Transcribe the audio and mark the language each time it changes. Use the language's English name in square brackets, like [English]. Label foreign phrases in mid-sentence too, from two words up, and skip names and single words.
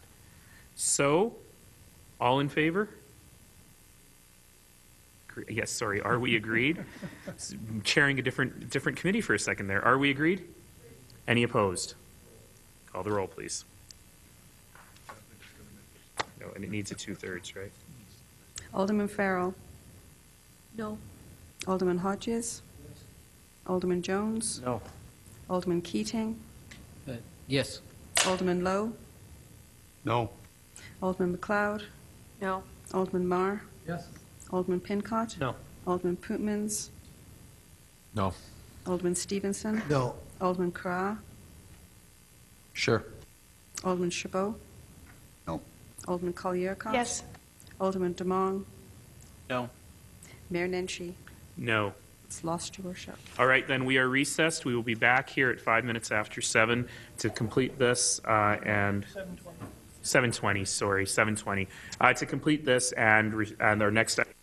[English] So, all in favor? Yes, sorry. Are we agreed? Chairing a different committee for a second there. Are we agreed? Any opposed? Call the roll, please. No, and it needs a 2/3, right? Alderman Farrell. No. Alderman Hodges. Alderman Jones. No. Alderman Keating. Yes. Alderman Lowe. No. Alderman MacLeod. No. Alderman Marr. Yes. Alderman Pincott. No. Alderman Pootmans. No. Alderman Stevenson. No. Alderman Carra. Sure. Alderman Chabot. No. Alderman Collyer-Cott. Yes. Alderman Demong. No. Mayor Nenshi. No. It's lost, Your Worship. All right, then we are recessed. We will be back here at 5 minutes after 7 to complete this and 7:20. Sorry, 7:20 to complete this and our next.